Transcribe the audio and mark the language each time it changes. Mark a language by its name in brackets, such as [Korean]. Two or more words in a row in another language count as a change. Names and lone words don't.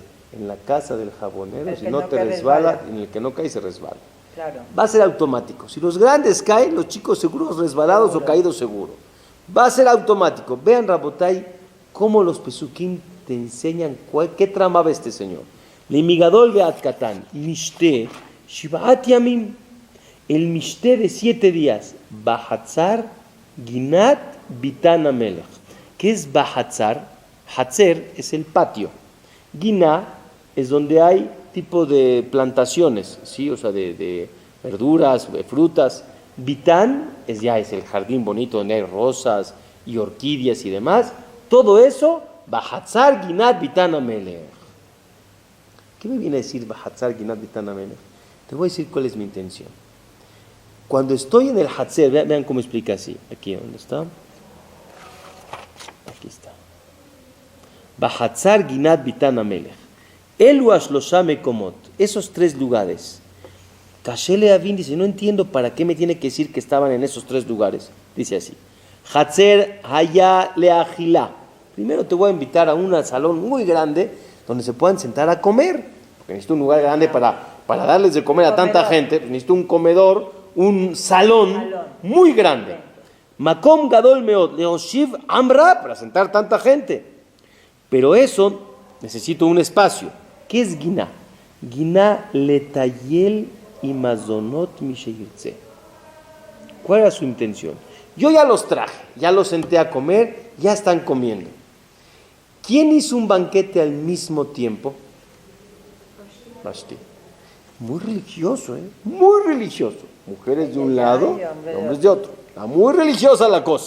[Spanish] En la casa del jabonero, si no te resbala, en el que no cae se resbala. Claro. Va a ser automático. Si los grandes caen, los chicos seguros resbalados o caídos seguro. Va a ser automático. Vean, Rabotai, cómo los pesukim te enseñan qué tramaba este señor. [Hebrew] למגדול ועד קטן, משתה שבעת ימים. [Spanish] El mishte de 7 días. [Hebrew] בחצר גנת ביתן המלך. [Spanish] ¿Qué es Bahatzar? Hatzer es el patio. Giná es donde hay tipo de plantaciones, ¿sí? O sea, de verduras, de frutas. Bitán es el jardín bonito donde hay rosas y orquídeas y demás. Todo eso, [Hebrew] בחצר גנת ביתן המלך. [Spanish] ¿Qué me viene a decir [Hebrew] בחצר גנת ביתן המלך? [Spanish] Te voy a decir cuál es mi intención. Cuando estoy en el Hatzer, vean cómo explica así. Aquí, ¿dónde está? Aquí está. [Hebrew] בחצר גנת ביתן המלך. אלו שלשה מקומות. [Spanish] Esos 3 lugares. Kashele Avin dice, no entiendo para qué me tiene que decir que estaban en esos 3 lugares. Dice así. [Hebrew] חצר היה לכתחילה. [Spanish] Primero te voy a invitar a un salón muy grande donde se puedan sentar a comer. Porque necesito un lugar grande para darles de comer a tanta gente. Necesito un comedor, un salón muy grande. [Hebrew] מקום גדול ראוי להושיב עם רב, [Spanish] para sentar tanta gente. Pero eso necesito un espacio. ¿Qué es Giná? [Hebrew] גינה לטייל ומזונות מה שירצה. [Spanish] ¿Cuál era su intención? Yo ya los traje, ya los senté a comer, ya están comiendo. ¿Quién hizo un banquete al mismo tiempo? Vashti. Muy religioso, muy religioso. Mujeres de un lado, hombres de otro. Está muy religiosa la cosa.